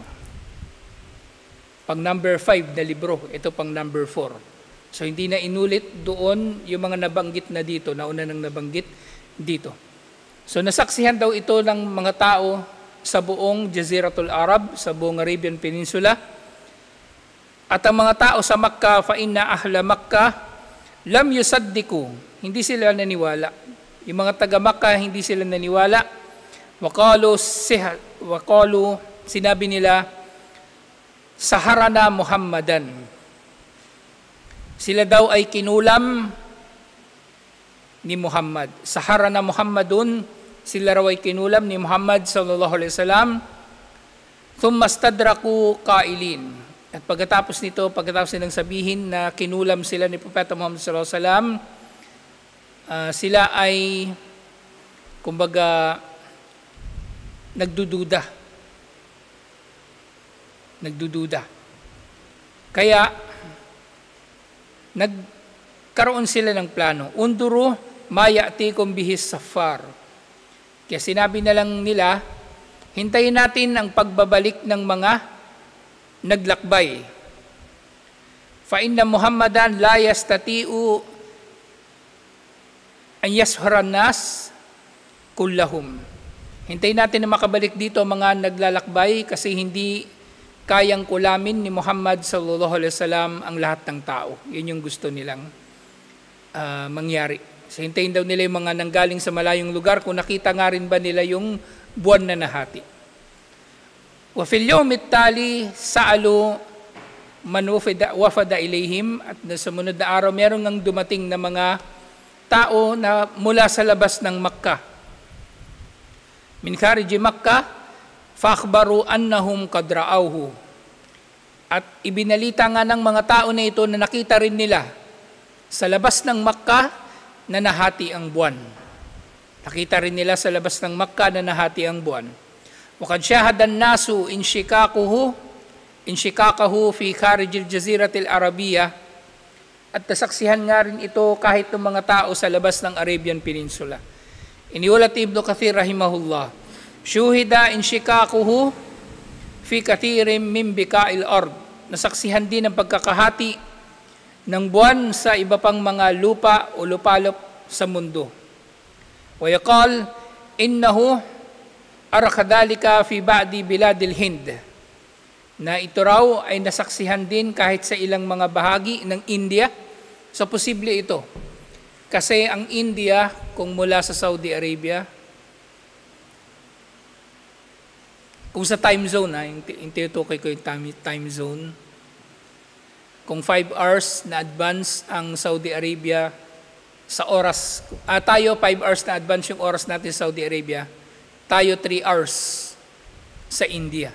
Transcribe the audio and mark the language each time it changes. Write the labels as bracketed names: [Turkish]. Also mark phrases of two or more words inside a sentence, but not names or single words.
[Filipino] Pang number 5 na libro, ito pang number 4. So hindi na inulit doon yung mga nabanggit na dito, nauna nang nabanggit dito. So nasaksihan daw ito ng mga tao sa buong Jaziratul Arab, sa buong Arabian Peninsula. At ang mga tao sa Makkah, [Arabic] فإن أهل مكة لم يصدقوا, [Filipino] hindi sila naniwala. Yung mga taga Makkah hindi sila naniwala. Waqalu sinabi nila, saharana Muhammadan. Sila daw ay kinulam ni Muhammad. [Arabic] سحرنا محمد, [Filipino] sila raw ay kinulam ni Muhammad [Arabic] صلى الله عليه وسلم. ثم استدرك قائلين. [Filipino] At pagkatapos nito, pagkatapos nilang sabihin na kinulam sila ni Propeta Muhammad [Arabic] صلى الله عليه وسلم, [Filipino] sila ay kumbaga nagdududa. Kaya nagkaroon sila ng plano. [Arabic] انظروا ما يأتيكم به السفار. [Filipino] Kaya sinabi na lang nila, hintayin natin ang pagbabalik ng mga naglakbay. [Arabic] فإن محمدا لا يستطيع أن يسحر الناس كلهم. [Filipino] Hintayin natin na makabalik dito mga naglalakbay kasi hindi kayang kulamin ni Muhammad [Arabic] صلى الله عليه وسلم [Filipino] ang lahat ng tao. Yun yung gusto nilang mangyari. So, hintayin daw nila yung mga nanggaling sa malayong lugar kung nakita nga rin ba nila yung buwan na nahati. [Arabic] وفي اليوم التالي سألوا من وفد إليهم, [Filipino] at sa sumunod na araw meron ngang dumating na mga tao na mula sa labas ng Makkah. [Arabic] من خارج مكة فأخبروا أنهم قد رأوه. [Filipino] At ibinalita nga ng mga tao na ito na nakita rin nila sa labas ng Makkah na nahati ang buwan. Nakita rin nila sa labas ng Makkah na nahati ang buwan. [Arabic] وقد شاهد الناس انشقاقه في خارج الجزيرة العربية. [Filipino] At nasaksihan nga rin ito kahit ng mga tao sa labas ng Arabian Peninsula. [Arabic] Iniulat Ibnu Kathir رحمه الله، شوهد انشقاقه في كثير من بقاع الأرض. [Filipino] Nasaksihan din ang pagkakahati ng buwan sa iba pang mga lupa o lupalop sa mundo. [Arabic] ويقال إنه رئي كذلك في بعض بلاد الهند. [Filipino] Na ito raw ay nasaksihan din kahit sa ilang mga bahagi ng India. So posible ito. Kasi ang India, kung mula sa Saudi Arabia, kung sa [English] time zone, [Filipino] yung tinutukoy ko yung [English] time zone, [Filipino] kung 5 hours na advance ang Saudi Arabia sa oras, tayo 5 hours na advance yung oras natin sa Saudi Arabia, tayo 3 hours sa India.